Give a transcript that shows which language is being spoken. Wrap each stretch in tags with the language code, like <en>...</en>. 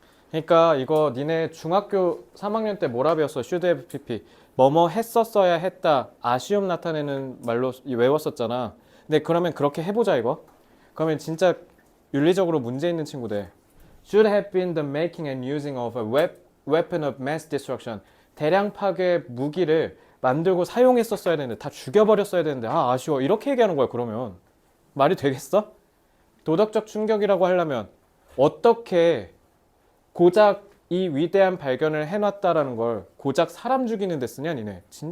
<ko>그러니까 이거 니네 중학교 3학년 때 뭐라 배웠어? should have pp. 뭐뭐 했었어야 했다. 아쉬움 나타내는 말로 외웠었잖아. 근데 그러면 그렇게 해보자 이거. 그러면 진짜 윤리적으로 문제 있는 친구 돼.</ko> <en>Should have been the making and using of a weapon of mass destruction.</en> <ko>대량 파괴 무기를 만들고 사용했었어야 되는데 다 죽여버렸어야 되는데 아쉬워. 이렇게 얘기하는 거야 그러면. 말이 되겠어? 도덕적 충격이라고 하려면 어떻게 고작 이 위대한 발견을 해놨다라는 걸 고작 사람 죽이는 데 쓰냐 니네.</ko>